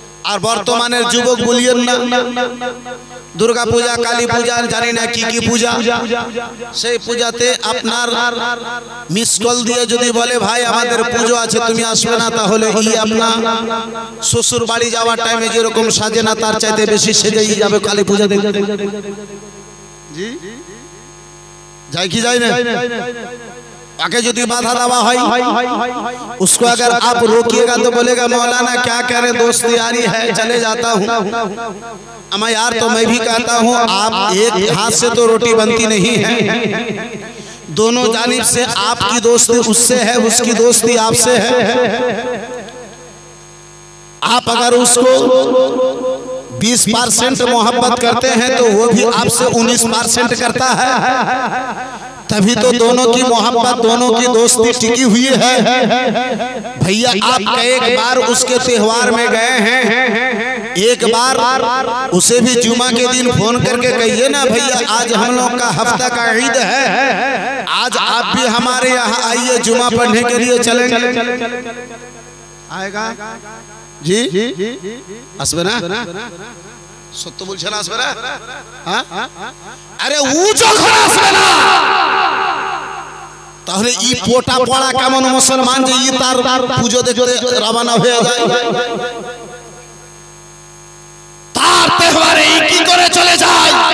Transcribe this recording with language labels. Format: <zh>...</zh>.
<bn>আর বর্তমানের যুবক বলিয়েন না, দুর্গা পূজা, কালী পূজা, জানি না কি কি পূজা, সেই পূজাতে আপনার মিস কল দিয়ে যদি বলে ভাই আমাদের পুজো আছে তুমি আসবে না, তাহলে ই আপনার শ্বশুর বাড়ি যাওয়ার টাইমে যেরকম সাজে না তার চাইতে বেশি সেজেই যাবে কালী পূজা দেখতে। জি যাই কি যায় না,</bn> <hi>आके जो बाधा दवा है उसको अगर आप रोकिएगा तो बोलेगा मौलाना क्या करे, दोस्त यारी है चले जाता हूँ। अमा यार तो मैं भी कहता हूँ आप एक हाथ से तो रोटी बनती नहीं है, दोनों जानिब से आपकी दोस्ती उससे है, उसकी दोस्ती आपसे है। आप अगर उसको 20% मोहब्बत करते हैं तो वो भी आपसे 19% करता है, तभी तो दोनों की मोहब्बत, दोनों की दोस्ती टिकी हुई है। भैया आप एक बार उसके त्योहार में गए हैं, एक बार उसे भी जुमा के दिन फोन करके कहिए ना भैया आज हम लोग का हफ्ता का ईद है, आज आप भी हमारे यहाँ आइए जुमा पढ़ने के लिए चलेंगे। आएगा जी</hi> <bn>আসবে না, সত্য বলছেন আসবে না? আরে ও যখন আসবে না তাহলে ই পোটা পড়া কেমন মুসলমান যে ই তার পূজো দেখতে রওনা হয়ে যায়, তার তেহবারে ই কি করে চলে যায়?</bn>